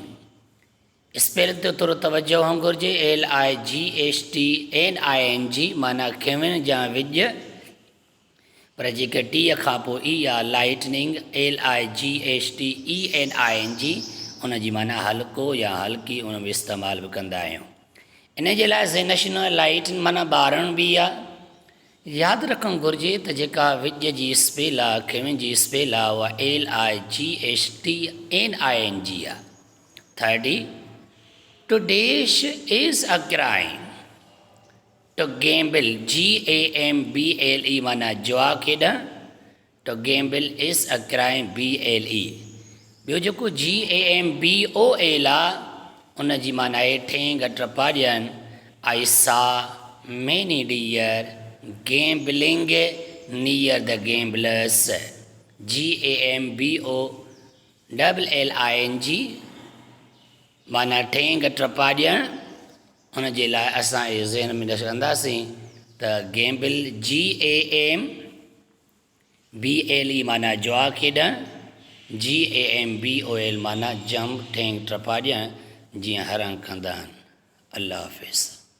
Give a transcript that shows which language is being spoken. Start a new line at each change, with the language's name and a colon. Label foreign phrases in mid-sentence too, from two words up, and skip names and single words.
Sindhi: स्पेल ते थोरो तवजो हुअणु घुरिजे, LIGHTNING माना खिविन जा विज, पर जेके टीअ खां पोइ ई आहे लाइटनिंग, LIGHTENING, उन जी माना हल्को या हल्की, उन में इस्तेमालु बि कंदा आहियूं। इन जे लाइ ज़ेनशन लाइट माना ॿारणु बि आहे। यादि रखणु घुरिजे त जेका विज जी स्पेल आहे, खिविन जी स्पेल आहे, उहा LIGHTNING आहे।
English: 30, two dash is a crime, to gamble, GAMBLE
Sindhi: माना जुआ खेॾणु,
English: to gamble is a crime, BLE।
Sindhi: ॿियो जेको GAMBOL आहे, उन जी माना आहे ठेंग टपाॾियनि।
English: I saw many deer gambling near the gamblers, GAMBOLLING
Sindhi: माना ठेंग टपाॾियणु। उन जे लाइ असां इहो ज़हन में रखंदासीं त गैम्बल, GAMBLE माना जुआ खेॾणु, GAMBOL माना जंप, ठेंग टपाॾियणु, जीअं हर हंधि कंदा आहिनि।
Arabic: الله حافظ.